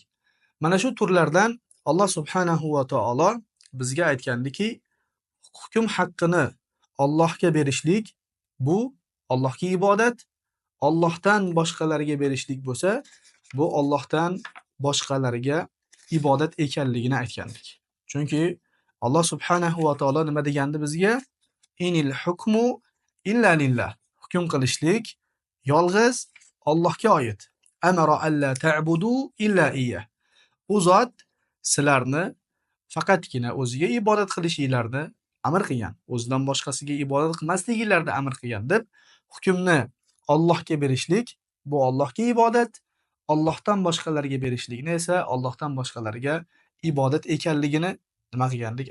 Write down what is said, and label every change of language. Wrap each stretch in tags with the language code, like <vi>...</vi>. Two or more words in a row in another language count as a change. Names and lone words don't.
<uz>Mana shu turlardan Alloh</uz> <ar>سبحانه وتعالى</ar> <uz>bizga aytgandiki, hukm haqqini Allohga berishlik bu Allohga ibodat, Allohdan boshqalarga berishlik bo'lsa, bu Allohdan boshqalarga ibodat ekanligini aytgandik. Chunki Alloh</uz> <ar>سبحانه وتعالى</ar> <uz>nima degandi bizga?</uz> <ar>إن الحكم إلا لله.</ar> <uz>Hukm qilishlik yolg'iz Allohga oid.</uz> <ar>أمر ألا تعبدوا إلا إياه.</ar> <uz>U zot sizlarni faqatgina o'ziga ibodat qilishinglarni amr qilgan. O'zidan boshqasiga ibodat qilmasliginglarni amr qilgan deb hukmni Allohga berishlik bu Allohga ibodat, Allohdan boshqalarga berishlikni esa Allohdan boshqalarga ibodat ekanligini nima qilgandik?</uz>